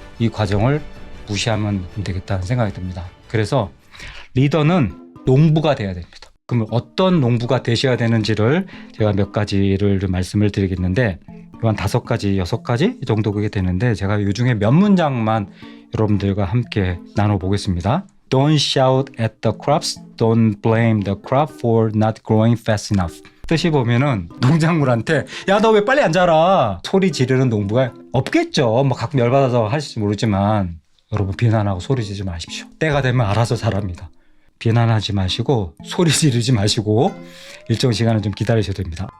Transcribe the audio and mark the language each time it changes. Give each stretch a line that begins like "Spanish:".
Korean: 이 과정을 무시하면 안 되겠다는 생각이 듭니다. 그래서 리더는 농부가 돼야 됩니다. 그러면 어떤 농부가 되셔야 되는지를 제가 몇 가지를 좀 말씀을 드리겠는데 한 5가지, 6가지 이 정도 그게 되는데 제가 이 중에 몇 문장만 여러분들과 함께 나눠보겠습니다.
English: Don't shout at the crops, don't blame the crop for not growing fast enough.
Korean: 뜻이 보면은 농작물한테 야 너 왜 빨리 안 자라 소리 지르는 농부가 없겠죠. 뭐 가끔 열받아서 하실지 모르지만 여러분 비난하고 소리 지르지 마십시오. 때가 되면 알아서 자랍니다. 비난하지 마시고 소리 지르지 마시고 일정 시간을 좀 기다리셔도 됩니다.